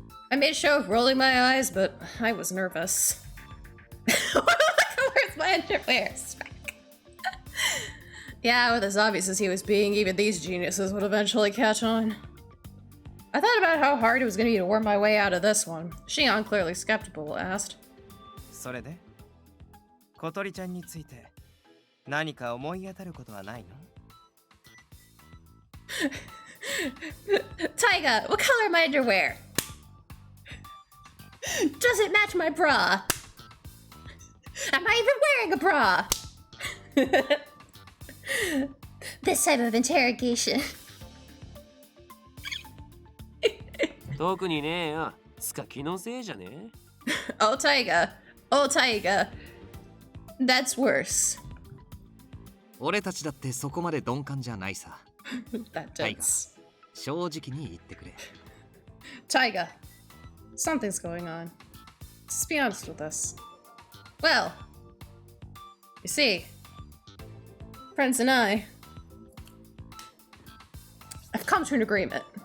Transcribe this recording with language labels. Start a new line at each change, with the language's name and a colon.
English: I made a show of rolling my eyes, but I was nervous. Where's my underwear? Yeah, with as obvious as he was being, even these geniuses would eventually catch on. I thought about how hard it was going to be to worm my way out of this one. Shion, clearly skeptical, asked.
Japanese: それで、小鳥ちゃんについて何か思い当たることはないの？
English: Taiga, what color are my underwear? Does it match my bra? Am I even wearing a bra? This type of interrogation.
Japanese: 特にねえよ。つか気のせいじゃねえ。
English: Oh, Taiga. Oh, Taiga. That's worse.
Japanese: 俺たちだってそこまで鈍感じゃないさ。
English: That does.
Japanese: 正直に言ってくれ。
English: Taiga, something's going on. Just be honest with us. Well, you see, Prince and I have come to an agreement.